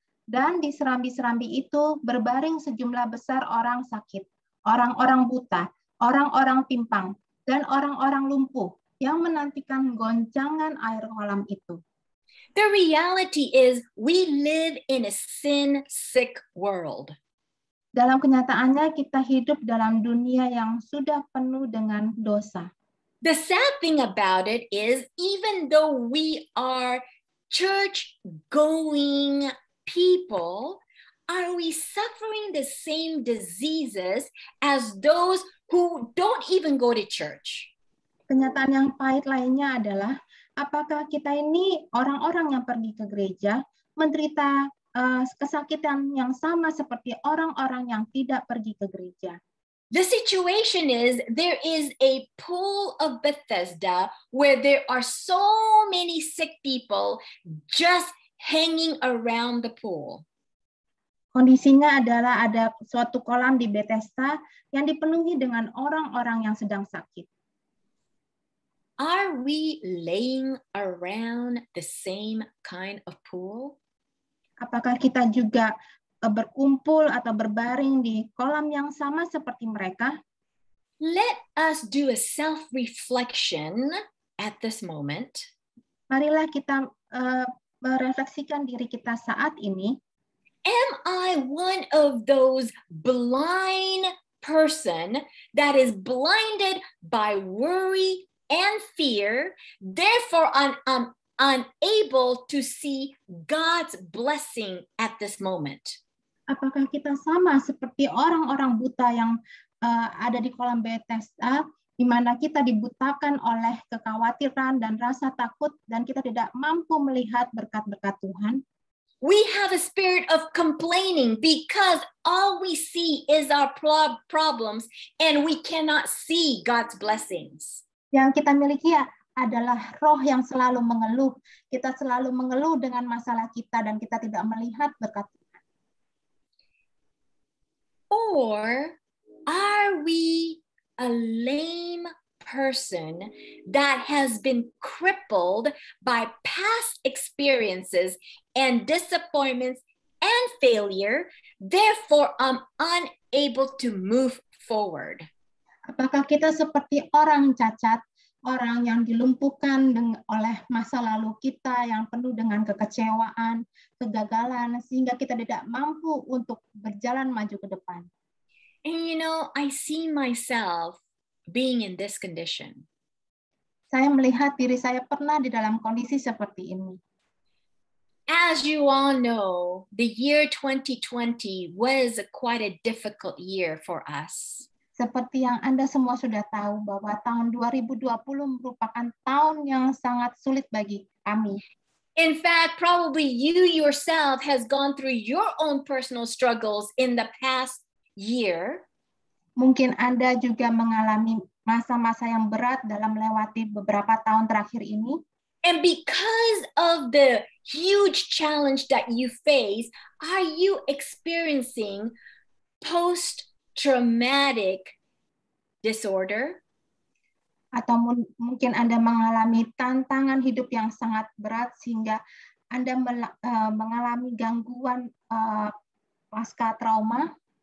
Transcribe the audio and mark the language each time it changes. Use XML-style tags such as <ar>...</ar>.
<id>Dan di serambi-serambi itu berbaring sejumlah besar orang sakit, orang-orang buta, orang-orang pimpang, dan orang-orang lumpuh yang menantikan goncangan air kolam itu.</id> <en>The reality is we live in a sin-sick world.</en> <id>Dalam kenyataannya kita hidup dalam dunia yang sudah penuh dengan dosa.</id> <en>The sad thing about it is even though we are church-going people, are we suffering the same diseases as those who don't even go to church?</en> <id>Kenyataan yang pahit lainnya adalah, apakah kita ini orang-orang yang pergi ke gereja menderita kesakitan yang sama seperti orang-orang yang tidak pergi ke gereja?</id> <en>The situation is there is a pool of Bethesda where there are so many sick people just hanging around the pool.</en> <id>Kondisinya adalah ada suatu kolam di Bethesda yang dipenuhi dengan orang-orang yang sedang sakit.</id> <en>Are we laying around the same kind of pool?</en> <id>Apakah kita juga berkumpul atau berbaring di kolam yang sama seperti mereka?</id> <en>Let us do a self-reflection at this moment.</en> <id>Marilah kita merefleksikan diri kita saat ini.</id> <en>Am I one of those blind person that is blinded by worry and fear, therefore I'm unable to see God's blessing at this moment?</en> <id>Apakah kita sama seperti orang-orang buta yang ada di kolam Bethesda, di mana kita dibutakan oleh kekhawatiran dan rasa takut, dan kita tidak mampu melihat berkat-berkat Tuhan?</id> <en>We have a spirit of complaining because all we see is our problems and we cannot see God's blessings.</en> <id>Yang kita miliki adalah roh yang selalu mengeluh. Kita selalu mengeluh dengan masalah kita dan kita tidak melihat berkat Tuhan.</id> <en>Or are we a lame person that has been crippled by past experiences and disappointments and failure, therefore I'm unable to move forward?</en> <id>Apakah kita seperti orang cacat, orang yang dilumpuhkan oleh masa lalu kita yang penuh dengan kekecewaan, kegagalan, sehingga kita tidak mampu untuk berjalan maju ke depan?</id> <en>And you know, I see myself being in this condition.</en> <id>Saya melihat diri saya pernah di dalam kondisi seperti ini.</id> <en>As you all know, the year 2020 was quite a difficult year for us.</en> <id>Seperti yang Anda semua sudah tahu bahwa tahun 2020 merupakan tahun yang sangat sulit bagi kami.</id> <en>In fact, probably you yourself has gone through your own personal struggles in the past year.</en> <id>Mungkin Anda juga mengalami masa-masa yang berat dalam melewati beberapa tahun terakhir ini.</id> <en>And because of the huge challenge that you face, are you experiencing post-traumatic disorder?</en> <id>Atau mungkin Anda mengalami tantangan hidup yang sangat berat sehingga Anda mengalami gangguan pasca trauma.</id>